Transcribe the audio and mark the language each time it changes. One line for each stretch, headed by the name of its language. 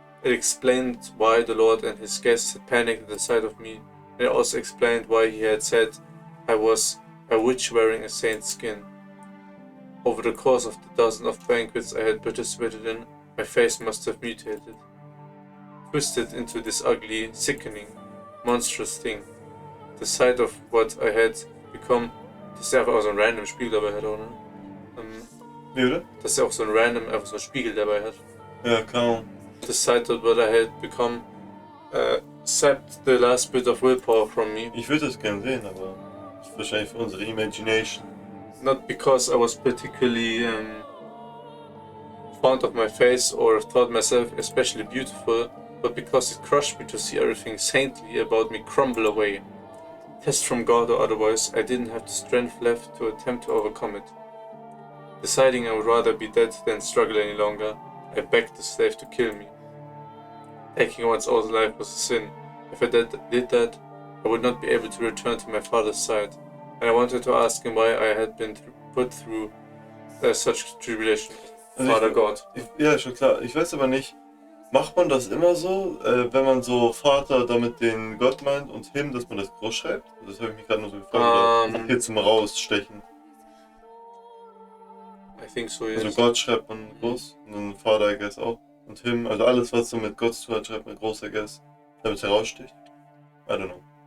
English: It explained why the Lord and his guests had panicked at the sight of me, and it also explained why he had said I was a witch wearing a saint's skin. Over the course of the dozen of banquets I had participated in, my face must have mutated, twisted into this ugly, sickening, monstrous thing. The sight of what I had become,
German: dass er einfach auch so einen random Spiegel dabei hat, oder? Wie, oder? Dass er auch so einen random, einfach so einen Spiegel dabei hat. Ja, kaum.
English: The sight of what I had become sapped the last bit of willpower from me.
German: Ich würde das gerne sehen, aber das ist wahrscheinlich für unsere Imagination.
English: Not because I was particularly fond of my face or thought myself especially beautiful, but because it crushed me to see everything saintly about me crumble away. Test from God or otherwise, I didn't have the strength left to attempt to overcome it. Deciding I would rather be dead than struggle any longer, I begged the slave to kill me. Taking one's own life was a sin. If I did that, I would not be able to return to my father's side, and I wanted to ask him why I had been put through such tribulation. Father God.
German: Ja, schon klar. Ich weiß aber nicht, macht man das immer so, wenn man so Vater damit den Gott meint und Him, dass man das groß schreibt? Das habe ich mich gerade nur so gefragt. Oder hier zum Rausstechen.
English: I think so, yes.
German: Also Gott schreibt man groß und dann Vater,
English: I guess,
German: auch. Und Him, also alles, was so mit Gott zu tun hat, schreibt man groß, I guess. Damit es heraussticht.
English: I don't know.